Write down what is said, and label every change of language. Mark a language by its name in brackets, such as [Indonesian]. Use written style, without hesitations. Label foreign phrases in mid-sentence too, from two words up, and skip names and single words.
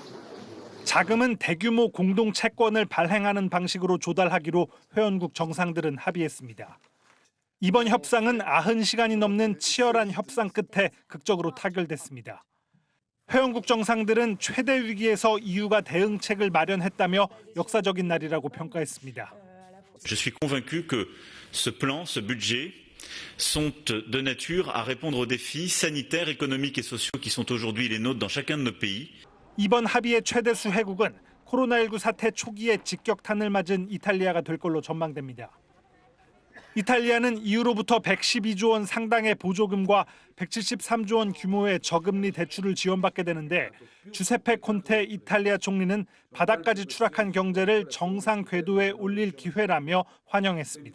[Korean] 자금은 대규모 공동 채권을 발행하는 방식으로 조달하기로 회원국 정상들은 합의했습니다. 이번 협상은 90시간이 넘는 치열한 협상 끝에 극적으로 타결됐습니다. 회원국 정상들은 최대 위기에서 EU가 대응책을 마련했다며 역사적인 날이라고 평가했습니다. [French] Je suis convaincu que ce plan, ce budget sont de nature à répondre aux défis sanitaires, économiques et sociaux qui sont aujourd'hui les nôtres dans chacun de nos pays. [Korean] 이번 합의의 최대 수혜국은 코로나19 사태 초기에 직격탄을 맞은 이탈리아가 될 걸로 전망됩니다. 이탈리아는 EU로부터 112조 원 상당의 보조금과 173조 원 규모의 저금리 대출을 지원받게 되는데 주세페 콘테 이탈리아 총리는 바닥까지 추락한 경제를 정상 궤도에 올릴 기회라며 환영했습니다.